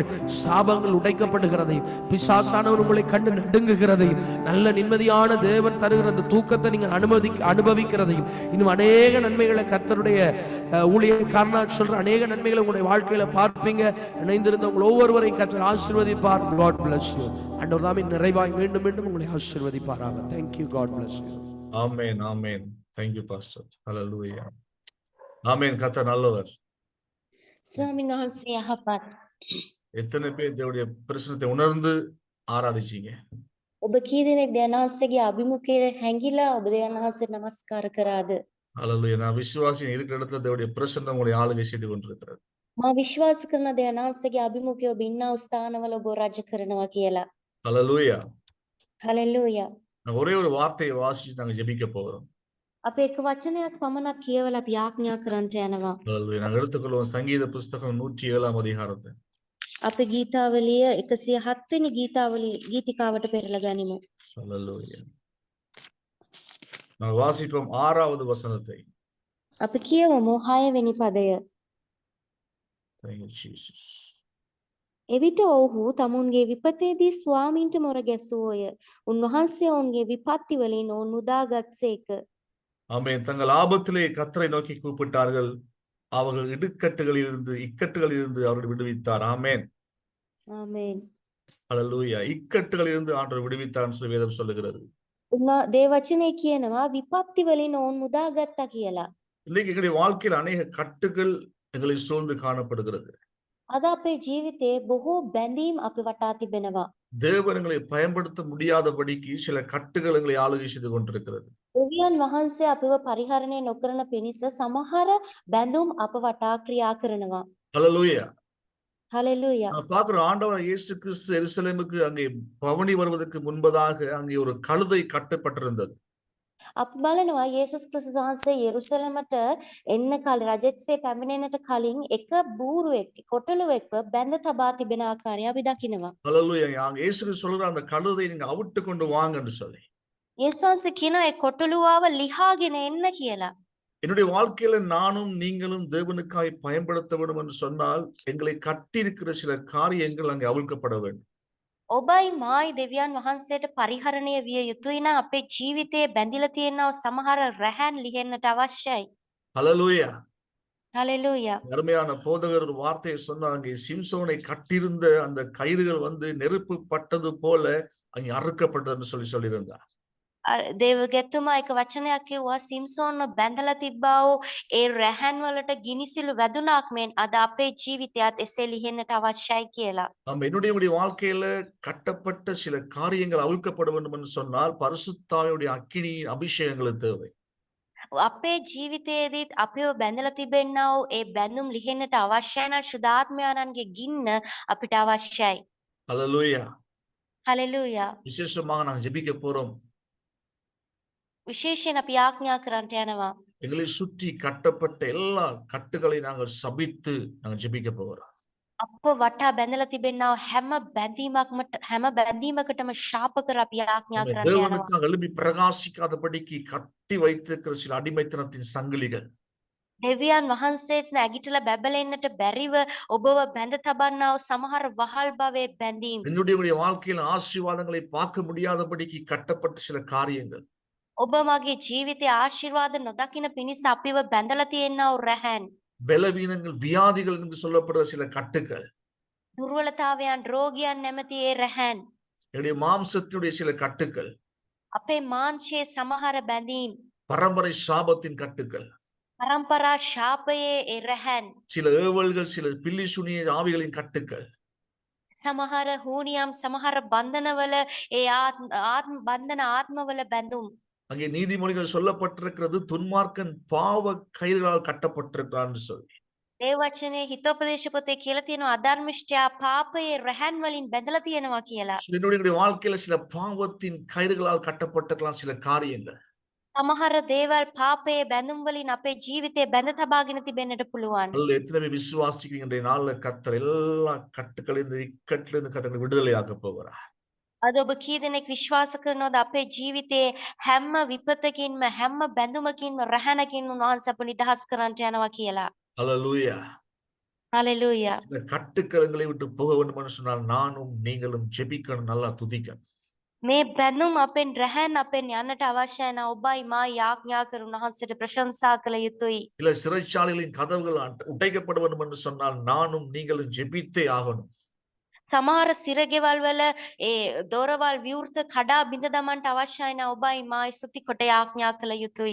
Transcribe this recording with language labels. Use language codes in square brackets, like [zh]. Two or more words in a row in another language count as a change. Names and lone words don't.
[ta] சாபங்கள் உடைக்கப்படுகிறதையும், பிசாசானவன் உங்களை கண்டு நடுங்குகிறதையும், நல்ல நிம்மதியான தேவன் தருகிற அந்த தூக்கத்தை நீங்கள் அனுபவிக்கிறதையும், இன்னும் அநேக நன்மைகளை கர்த்தருடைய ஊழியக்காரனாக சொல்ற அநேக நன்மைகளை உங்களுடைய வாழ்க்கையில பார்ப்பீங்க. இணைந்திருந்த உங்கள் ஒவ்வொருவரையும் கர்த்தர் ஆசீர்வதிப்பார். [en] God bless you. [ta] ஆண்டவர் தாமே நிறைவாய் மீண்டும் மீண்டும் உங்களை ஆசீர்வதிப்பாராக. [en] Thank you. God bless you. [ta] ஆமென், ஆமென். [en] Thank you pastor. [ta] Hallelujah. ஆமென். கர்த்தர் நல்லவர். [si] ස්වාමීන් වහන්සේ යහපත්. [ta] எத்தனை பேர் தேவனுடைய பிரசன்னத்தை உணர்ந்து ஆராதிச்சீங்க? [si] ඔබ කී දෙනෙක් දෙවියන්වහන්සේගේ අභිමුඛයේ හැංගිලා ඔබ දෙවියන්වහන්සේට නමස්කාර කරාද? [ta] Hallelujah. நான் விசுவாசியின் இருக்கிற இடத்துல தேவனுடைய பிரசன்னம் உங்களை ஆளுகை செய்து கொண்டிருக்கிறது. [si] මා විශ්වාස කරන දෙවියන්වහන්සේගේ අභිමුඛයේ ඔබ ඉන්නා ස්ථානවල ඔබ රජ කරනවා කියලා. [ta] Hallelujah. [si] හලෙලූයා. [ta] நான் ஒரே ஒரு வார்த்தையை வாசிச்சு நாங்க ஜெபிக்க போகிறோம். [si] අපි එක වචනයක් පමණක් කියවලා අපි යාඥා කරන්නට යනවා. [ta] Hallelujah. நாங்கள் எடுத்துக்கொள்வோம் சங்கீத புஸ்தகம் 107 அதிகாரத்தை. [si] අපි ගීතාවලිය 107 වෙනි ගීතිකාවට පෙරලා ගනිමු. [ta] Hallelujah. நாங்கள் வாசிப்போம் 6வது வசனத்தை. [si] අපි කියවමු 6 වෙනි පදය. [en] Thank you, Jesus. [si] එවිට ඔවුහු තමුන්ගේ විපතේදී ස්වාමීන්ට මොර ගැසුවෝය. උන්වහන්සේ ඔවුන්ගේ විපත්ති වලින් ඔවුන් මුදාගත්සේක. [ta] ஆமென். தங்கள் ஆபத்திலே கர்த்தரை நோக்கி கூப்பிட்டார்கள். அவர்கள் இக்கட்டுகளிலிருந்து அவர்கள் விடுவித்தார். ஆமென். [si] ආමේන්. [ta] ஹalleluya. இக்கட்டுகளிலிருந்து ஆண்டவர் விடுவித்தார்னு சொல்லி வேதம் சொல்லுகிறது. [si] දේවචනේ කියනවා විපත්ති වලින් ඔවුන් මුදාගත්තා කියලා. [ta] இன்னைக்கு எங்களுடைய வாழ்க்கையில் அநேக கட்டுகள் எங்களை சூழ்ந்து காணப்படுகிறது. [si] අද අපේ ජීවිතේ බොහෝ බැඳීම් අපි වටා තිබෙනවා. [ta] தேவன் எங்களை பயன்படுத்த முடியாதபடிக்கு சில கட்டுகள் எங்களை ஆளுகை செய்து கொண்டிருக்கிறது. [si] දෙවියන් වහන්සේ අපිව පරිහරණය නොකරන පිණිස සමහර බැඳුම් අප වටා ක්‍රියා කරනවා. [ta] ஹalleluya. [si] හලෙලූයා. [ta] நான் பார்க்கிறோம் ஆண்டவர் இயேசு கிறிஸ்து எருசலேமுக்கு அங்கே பவனி வருவதற்கு முன்பதாக அங்கே ஒரு கழுதை கட்டப்பட்டிருந்தது. [si] අපි බලනවා යේසුස් ක්‍රිස්තුස් වහන්සේ යෙරුසලමට එන්න කලින් රජෙත්සේ පැමිණෙන්නට කලින් එක බූරුවෙක් කොටලුවෙක්ව බැඳ තබා තිබෙන ආකාරය අපි දකිනවා. [ta] ஹalleluya. அங்கே இயேசு கிறிஸ்து சொல்றார் அந்த கழுதையை நீங்க அவிட்டு கொண்டு வாங்கன்னு சொல்லி. [si] යේසුස් වහන්සේ කියනවා ඒ කොටලුවාව ලිහාගෙන එන්න කියලා. [ta] என்னுடைய வாழ்க்கையில நானும் நீங்களும் தேவனுக்காய் பயன்படுத்த வேண்டும் என்று சொன்னால் எங்களை கட்டி இருக்கிற சில காரியங்கள் அங்கே அவிழ்க்கப்பட வேண்டும். [si] ඔබයි මායි දෙවියන් වහන්සේට පරිහරණය විය යුතුයි නම් අපේ ජීවිතයේ බැඳිලා තියෙනව සමහර රැහන් ලිහෙන්නට අවශ්‍යයි. [ta] ஹalleluya. [si] හලෙලූයා. [ta] அருமையான போதகர் ஒரு வார்த்தையை சொன்னாங்க. சிம்சோனை கட்டியிருந்த அந்த கயிறுகள் நெருப்பு பட்டது போல அங்கே அறுக்கப்பட்டதுன்னு சொல்லியிருந்தார். [si] දේවගෙතුමා එක වචනයක් කිව්වා සිම්සෝන්ව බැඳලා තිබ්බා වූ ඒ රැහන් වලට ගිනිසිලු වැදුනක් මෙන් අද අපේ ජීවිතයත් එසේ ලිහෙන්නට අවශ්‍යයි කියලා. [ta] நம்ம என்னுடைய வாழ்க்கையில கட்டப்பட்ட சில காரியங்கள் அவிழ்க்கப்பட வேண்டும் என்று சொன்னால் பரிசுத்தாவியுடைய அக்கினியின் அபிஷேகங்கள் தேவை. [si] අපේ ජීවිතයේදීත් අපිව බැඳලා තිබෙන්නා වූ ඒ බැඳුම් ලිහෙන්නට අවශ්‍යයි නම් සුදාත්මයාණන්ගේ ගින්න අපිට අවශ්‍යයි. [ta] ஹalleluya. [si] හලෙලූයා. [ta] விசேஷமாக நாங்கள் ஜெபிக்க போறோம். [si] විශේෂයෙන් අපි යාඥා කරන්නට යනවා. [ta] எங்களை சுற்றி கட்டப்பட்ட எல்லா கட்டுகளை நாங்கள் சபித்து நாங்கள் ஜெபிக்க போகிறோம். [si] අප වටා බැඳලා තිබෙන්නා හැම බැඳීමකටම ශාප කර අපි යාඥා කරන්නට යනවා. [ta] தேவனுக்காக எழுப்பி பிரகாசிக்காதபடிக்கு கட்டி வைத்திருக்கிற சில அடிமைத்தனத்தின் சங்கிலிகள் [si] දෙවියන් වහන්සේට නැගිටලා බැබලෙන්නට බැරිව ඔබව බැඳ තබන්නා වූ සමහර වහල් භවයේ බැඳීම්. [ta] என்னுடைய வாழ்க்கையில் ஆசீர்வாதங்களை பார்க்க முடியாதபடிக்கு கட்டப்பட்ட சில காரியங்கள் [si] ඔබ මගේ ජීවිතයේ ආශිර්වාද නොදකින පිණිස අපිව බැඳලා තියෙනා වූ රැහන්. [ta] பலவீனங்கள் வியாதிகள் என்று சொல்லப்படுற சில கட்டுகள் [si] දුර්වලතාවයන් රෝගයන් නැමැති ඒ රැහන්. [ta] என்னுடைய மாம்சத்தினுடைய சில கட்டுகள் [si] අපේ මාංශයේ සමහර බැඳීම්. [ta] பரம்பரை சாபத்தின் கட்டுகள் [si] පරම්පරා ශාපයේ ඒ රැහන්. [ta] சில ஏவல்கள் சில பில்லி சுனிய ஆவிகளின் கட்டுகள் [si] සමහර හූනියම් සමහර බන්ධනවල ඒ ආත්ම බන්ධන ආත්මවල බැඳුම්. [ta] அங்கே நீதிமொழிகள் சொல்லப்பட்டிருக்கிறது துன்மார்க்கன் பாவ கயிறுகளால் கட்டப்பட்டிருக்கிறான் என்று சொல்லி. [si] ඒ වචනේ හිතෝපදේශ පොතේ කියලා තියෙනවා අධර්මිෂ්ඨයා පාපයේ රැහන් වලින් බැඳලා තියෙනවා කියලා. [ta] என்னுடைய வாழ்க்கையில சில பாவத்தின் கயிறுகளால் கட்டப்பட்டிருக்கலாம் சில காரியங்கள். [si] සමහර දේවල් පාපයේ බැඳුම් වලින් අපේ ජීවිතේ බැඳ තබාගෙන තිබෙන්නට පුළුවන්. [ta] எத்தனை பேர் விசுவாசிக்கிறீங்க இன்றைய நாள்ல கர்த்தர் எல்லா கட்டுகளிலிருந்து இக்கட்டிலிருந்து கர்த்தர் விடுதலையாக்க போகிறார். [si] අද ඔබ කී දෙනෙක් විශ්වාස කරනවද අපේ ජීවිතයේ හැම විපතකින්ම හැම බැඳුමකින්ම රැහනකින් උන්වහන්සේ අප නිදහස් කරන්නට යනවා කියලා. [ta] ஹalleluya. [si] හලෙලූයා. [ta] இந்த கட்டுக்களங்களை விட்டு போக வேண்டும் என்று சொன்னால் நானும் நீங்களும் ஜெபிக்கணும், நல்லா துதிக்கணும். [si] මේ බැඳුම් අපෙන් රැහන් අපෙන් යන්නට අවශ්‍යයි නම් ඔබයි මා යාඥා කර උන්වහන්සේට ප්‍රශංසා කළ යුතුයි. [ta] இல்ல சிறைச்சாலைகளின் கதவுகள் உடைக்கப்பட வேண்டும் என்று சொன்னால் நானும் நீங்களும் ஜெபித்தே ஆகணும். [si] සමහර සිරගෙවල් වල ඒ දොරවල් විවෘත කඩා බිඳ දමන්නට අවශ්‍යයි නම් ඔබයි මායි ස්තුති කොට යාඥා කළ යුතුයි.